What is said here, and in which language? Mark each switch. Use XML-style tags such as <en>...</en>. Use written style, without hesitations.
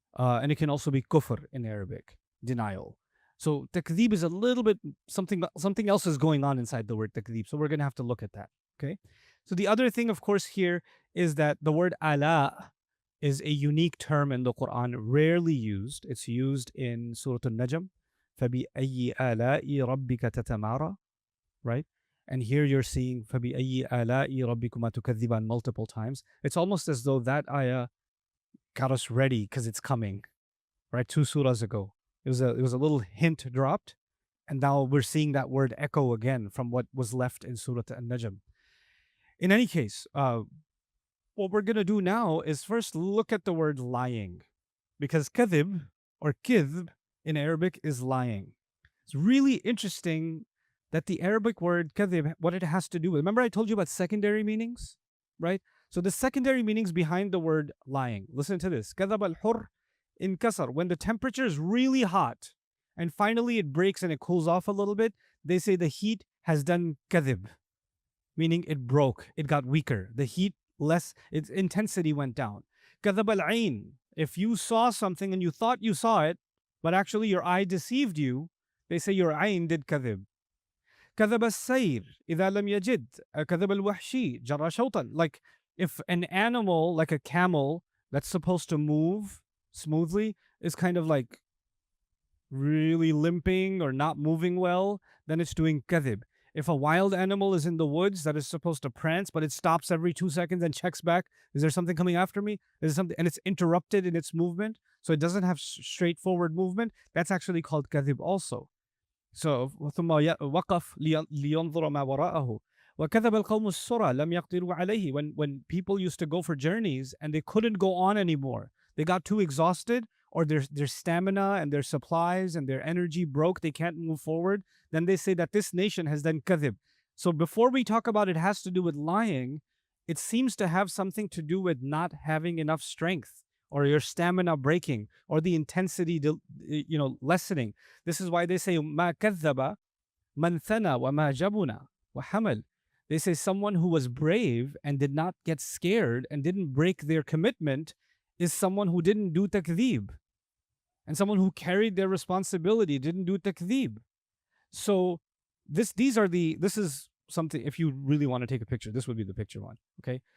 <en>And it can also be kufr in Arabic, denial. So takdhib is a little bit, something else is going on inside the word takdhib. So we're going to have to look at that, okay? So the other thing, of course, here is that the word aala is a unique term in the Quran, rarely used. It's used in Surah An-Najm.</en> <ar>فَبِأَيِّ آلَاءِ رَبِّكَ تَتَمَارَى,</ar> <en>right? And here you're seeing</en> <ar>فَبِأَيِّ آلَاءِ رَبِّكُمَا تُكَذِّبَانِ</ar> <en>multiple times. It's almost as though that ayah got us ready because it's coming, right? 2 surahs ago. It was a little hint dropped, and now we're seeing that word echo again from what was left in Surah An-Najm. In any case, what we're going to do now is first look at the word lying, because kadhib or kidhb in Arabic is lying. It's really interesting that the Arabic word kadhib, what it has to do with. Remember I told you about secondary meanings, right? So the secondary meanings behind the word lying. Listen to this.</en> <ar>Kadhab al-hur inkasar.</ar> <en>When the temperature is really hot and finally it breaks and it cools off a little bit, they say the heat has done kadhib, meaning it broke, it got weaker. The heat less, its intensity went down.</en> <ar>Kadhab al-ain.</ar> <en>If you saw something and you thought you saw it, but actually your eye deceived you, they say your ain did kadhib.</en> <ar>كذب السير إذا لم يجد كذب الوحشي جرى شوطا.</ar> <en>Like if an animal like a camel that's supposed to move smoothly is kind of like really limping or not moving well, then it's doing kadhib. If a wild animal is in the woods that is supposed to prance, but it stops every 2 seconds and checks back, is there something coming after me? Is there something, and it's interrupted in its movement, so it doesn't have straightforward movement, that's actually called kadhib also. So</en> <ar>ثم وقف لينظر ما وراءه وكذب القوم السرى لم يقدروا عليه.</ar> <en>When people used to go for journeys and they couldn't go on anymore, they got too exhausted, or their stamina and their supplies and their energy broke, they can't move forward, then they say that this nation has done kadhib. So before we talk about it has to do with lying, it seems to have something to do with not having enough strength, or your stamina breaking, or the intensity lessening.</en> <ar>This is why they say ما كذب من ثنى وما جبنا وحمل.</ar> <en>They say someone who was brave and did not get scared and didn't break their commitment is someone who didn't do takdhib. And someone who carried their responsibility didn't do takdhib. So this is something, if you really want to take a picture, this would be the picture one. Okay.</en>